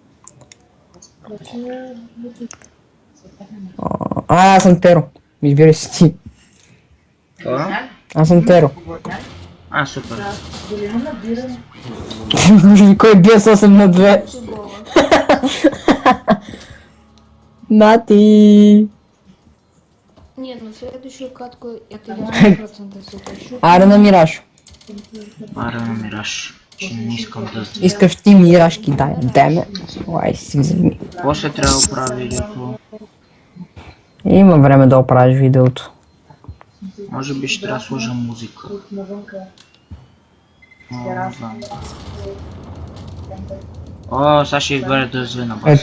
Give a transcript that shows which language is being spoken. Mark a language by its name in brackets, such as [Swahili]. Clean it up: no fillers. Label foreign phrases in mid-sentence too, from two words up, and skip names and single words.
[Bulgarian] Аз съм теро. Избирай си ти. Това? Аз съм теро. Супер. Кой бие с 8 на 2? Нати! [Russian] Нет, на следующую катку это я 100% запишу. [Bulgarian] Аре на Мираж. Ара на Мираж. Че не искам да... Искаш ти Миражки, дай, деме. Ой, си вземи. После трябва да оправя видеото. Има време да оправиш видеото. Може би ще трябва да сложа музика. Сега ще избере да зве на бас.